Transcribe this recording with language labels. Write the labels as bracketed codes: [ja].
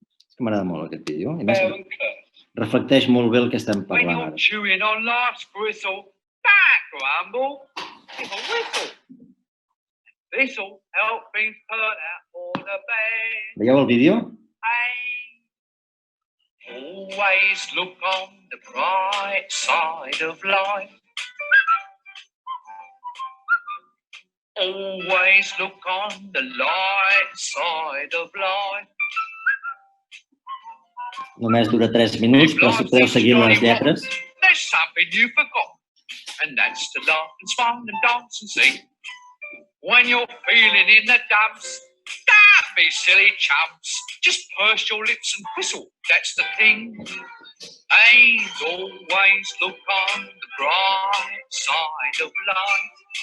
[ca] És que m'agrada molt aquest vídeo. A més, reflecteix molt bé el que estem parlant ara. [en] is a whistle. This'll help me put out all the bad. [ca] Veieu el vídeo? [en] Always look on the bright side of life. Always look on the light side of life. [ca] Només dura 3 minuts, però si podeu seguir les lletres. [en] There's something you forgot, and that's to laugh and smile and dance and sing. When you're feeling in the dumps, don't be silly chumps. Just purse your lips and whistle, that's the thing. And always look on the bright side of life.